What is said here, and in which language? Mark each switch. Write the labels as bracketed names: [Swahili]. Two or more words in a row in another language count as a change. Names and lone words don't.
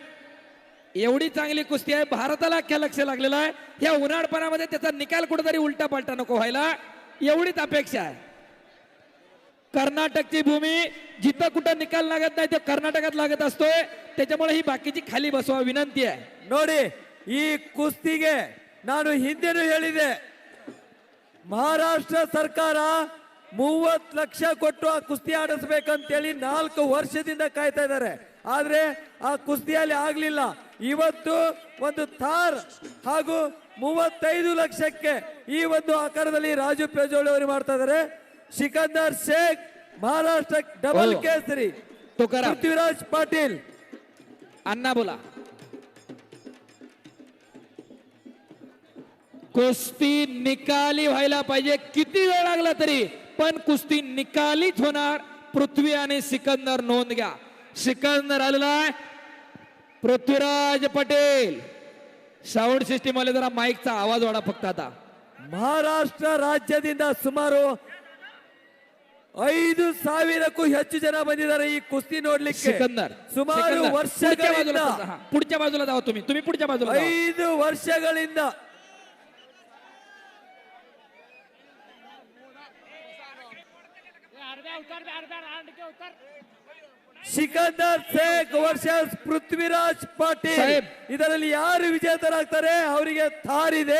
[Marathi] एवढी चांगली कुस्ती आहे, भारताला अख्ख्या लक्ष लागलेलं आहे. या उन्हाळपणामध्ये त्याचा निकाल कुठेतरी उलटा पालटा नको व्हायला, एवढीच अपेक्षा आहे. कर्नाटकची भूमी, जिथं कुठं निकाल लागत नाही ते कर्नाटकात लागत असतोय, त्याच्यामुळे ही बाकीची खाली बसवा, विनंती आहे. [Kannada] ನೋಡಿ ಈ ಕುಸ್ತಿಗೆ ನಾನು ಹಿಂದೆನೂ ಹೇಳಿದೆ, ಮಹಾರಾಷ್ಟ್ರ ಸರ್ಕಾರ 30 ಲಕ್ಷ ಕೊಟ್ಟು ಆ ಕುಸ್ತಿ ಆಡಿಸ್ಬೇಕಂತೇಳಿ 4 ವರ್ಷದಿಂದ ಕಾಯ್ತಾ ಇದ್ದಾರೆ. ಆದ್ರೆ ಆ ಕುಸ್ತಿಯಲ್ಲಿ ಆಗ್ಲಿಲ್ಲ. ಇವತ್ತು ಒಂದು ಥಾರ್ ಹಾಗೂ 35 ಲಕ್ಷಕ್ಕೆ ಈ ಒಂದು ಆಕಾರದಲ್ಲಿ ರಾಜು ಪೇಜೋಳಿ ಅವರು ಮಾಡ್ತಾ ಇದ್ದಾರೆ. ಸಿಕಂದರ್ ಶೇಖ್ ಮಹಾರಾಷ್ಟ್ರ ಡಬಲ್ ಕೇಸರಿ, [Marathi] तुकाराम पृथ्वीराज पाटील. अण्णा बोला. कुस्ती निकाली व्हायला पाहिजे, किती वेळ लागला तरी, पण कुस्ती निकालीच होणार. पृथ्वी आणि सिकंदर नोंद घ्या. सिकंदर आलेला आहे, पृथ्वीराज पटेल. साऊंड सिस्टीम वाले जरा माईकचा आवाज वाढा फक्त आता. [Kannada] ಮಹಾರಾಷ್ಟ್ರ ರಾಜ್ಯದಿಂದ ಸುಮಾರು 5,000ಕ್ಕೂ ಹೆಚ್ಚು ಜನ ಬಂದಿದ್ದಾರೆ ಈ ಕುಸ್ತಿ ನೋಡ್ಲಿಕ್ಕೆ. [Marathi] सिकंदर [Kannada] ಸುಮಾರು [Marathi] सिकंदर. [Kannada] ವರ್ಷಗಳಿಂದ [Marathi] पुढच्या बाजूला जावा तुम्ही पुढच्या बाजूला जावा. [Kannada] 5 ವರ್ಷಗಳಿಂದ ಸಿಕಂದರ್ ಶೇಖ್ ವರ್ಸಸ್ ಪೃಥ್ವಿರಾಜ್ ಪಾಟೀಲ್. ಸಾಹೇಬ್. ಇದರಲ್ಲಿ ಯಾರು ವಿಜೇತರಾಗ್ತಾರೆ ಅವರಿಗೆ ಥಾರ್ ಇದೆ.